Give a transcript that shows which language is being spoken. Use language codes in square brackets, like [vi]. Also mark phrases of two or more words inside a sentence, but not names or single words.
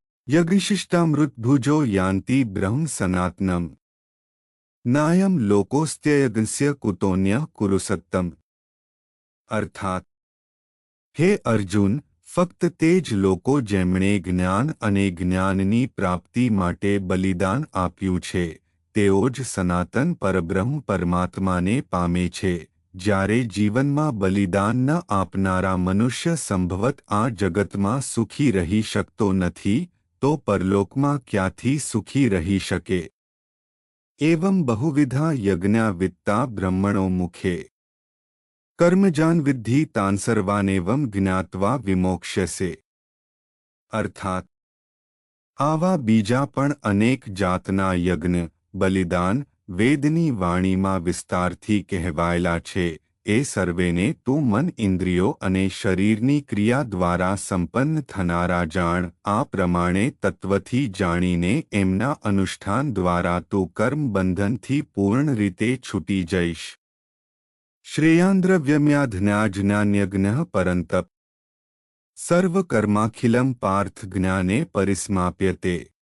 [sa] यज्ञशिष्टामृतभुजो यान्ति ब्रह्म सनातनम् नायम लोकोस्त्ययज्ञस्य कुतोन्यः कुरुसत्तम। [gu] અર્થાત હે અર્જુન, ફક્ત તે જ લોકો જેમણે જ્ઞાન અને જ્ઞાનની પ્રાપ્તિ માટે બલિદાન આપ્યું છે તેઓ જ સનાતન પરબ્રહ્મ પરમાત્માને પામે છે। જ્યારે જીવનમાં બલિદાન ન આપનારા મનુષ્ય સંભવત આ જગતમાં સુખી રહી શકતો નથી તો પરલોકમાં ક્યાંથી સુખી રહી શકે। [sa] એવં બહુવિધા યજ્ઞા વિત્તા બ્રહ્મણો મુખે कर्मजान विद्धि तान सर्वानेवं ज्ञात्वा विमोक्ष्यसे। [gu] અર્થાત આવા બીજા પણ અનેક જાતના યજ્ઞ બલિદાન વેદની વાણીમાં વિસ્તારથી કહેવાયેલા છે એ સર્વેને તૂ મન ઇંદ્રિયો અને શરીરની ક્રિયા દ્વારા સંપન્ન થનારા જાણ। આ પ્રમાણે તત્વથી જાણીને એમના અનુષ્ઠાન દ્વારા તૂ કર્મ બંધનથી પૂર્ણ રીતે છૂટી જઈશ। [sa] श्रेयान्द्रव्यम्याधन्याज्ञान्यज्ञः परन्तप सर्वकर्माखिलं पार्थ ज्ञाने परिस्माप्यते।